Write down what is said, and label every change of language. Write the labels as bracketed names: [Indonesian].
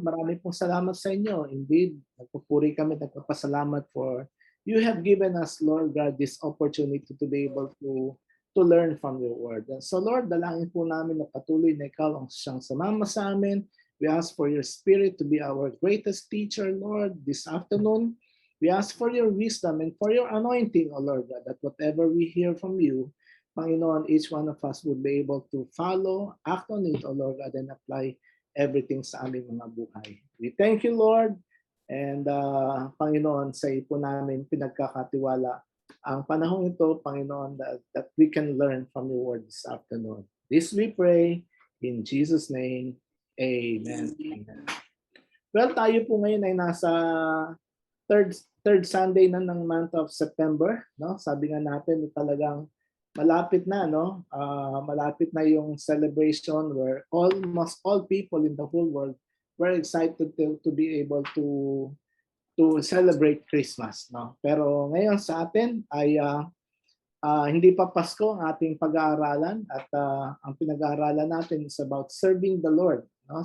[Filipino] Marami pong salamat sa inyo. [English] Indeed, [Filipino] nagpupuri kami, nagpapasalamat [English] for you have given us, Lord God, this opportunity to be able to learn from your word. [Filipino] And so Lord, dalangin po namin na patuloy na ikaw ang siyang sumama sa amin. [English] We ask for your Spirit to be our greatest teacher, Lord, this afternoon. We ask for your wisdom and for your anointing, O Lord God, that whatever we hear from you, Panginoon, each one of us would be able to follow, act on it, O Lord God, and apply everything [Filipino] sa aming mga buhay. [English] We thank you, Lord, and Panginoon, [Filipino] sa iyo po namin pinagkakatiwala ang panahon ito, [English] Panginoon, that we can learn from your word this afternoon. This we pray in Jesus' name. Amen. Amen. [Filipino] Well, tayo po ngayon ay nasa [English] third Sunday [Filipino] na ng [English] month of September, [Filipino] no? Sabi nga natin talagang malapit na, no? Malapit na yung [English] celebration where almost all people in the whole world were excited to be able to celebrate Christmas, no? [Filipino] Pero ngayon sa atin ay hindi pa Pasko ang ating pag-aaralan, at ang pinag-aaralan natin [English] is about serving the Lord, [Filipino] no?